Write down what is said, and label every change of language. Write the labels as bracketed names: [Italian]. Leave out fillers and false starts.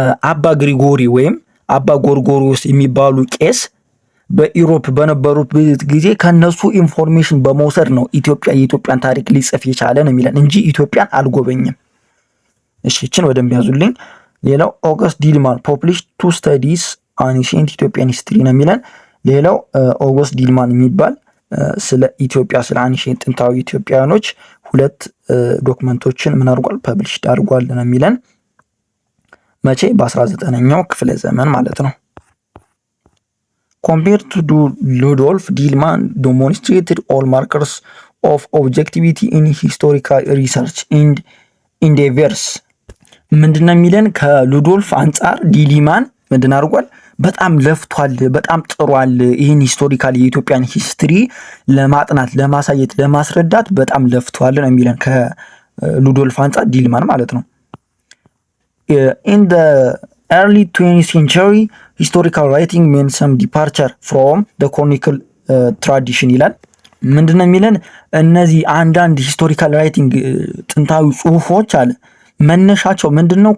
[Amharic] አባ ግሪጎሪ ወይም አባ ጎርጎሪዮስ የሚባሉ ቄስ በኢሮፕ በነበሩበት ጊዜ ከነሱ ኢንፎርሜሽን በመውሰድ ነው የኢትዮጵያን ታሪክ ሊጽፍ የቻለ ነው የሚለን እንጂ ኢትዮጵያን አልጎበኝም። እሺ እቺን ወደም ያዙልኝ። ሌላው ኦገስት ዲልማን [English] ፐብሊሽድ ቱ ስተዲስ አኒሽንት ኢትዮጵያን ሂስትሪ [Amharic] ነው የሚለን። ሌላው ኦገስት ዲልማን የሚባል ስለ ኢትዮጵያ ስለ አኒሽንት ጥንታዊ ኢትዮጵያኖች ሁለት ዶክመንቶችን ምን አድርጓል? ፐብሊሽድ አድርጓል ነው የሚለን። መቼ? በ19ኛው ክፍለ ዘመን ማለት ነው። [English] Compared to Rudolf, Dillmann demonstrated all markers of objectivity in historical research and endeavors [Amharic] ምንድነው የሚለን ከሉዶልፍ አንጻር ዲሊማን ምንድን አድርጓል? በጣም ለፍቷል፣ በጣም ጥሯል። ይህን ሂስቶሪካል የኢትዮጵያን ሂስትሪ ለማጥናት ለማሳየት ለማስረዳት በጣም ለፍቷል ነው የሚለን ከሉዶልፍ አንጻር ዲልማን ማለት ነው። [English] in the early 20th century historical writing meant some departure from the chronicle tradition [Amharic] ይላል። ምንድነው የሚለን እነዚህ አንዳንድ ሂስቶሪካል ራይቲንግ ጥንታዊ ጽሁፎች አለ መነሻቸው ምንድነው?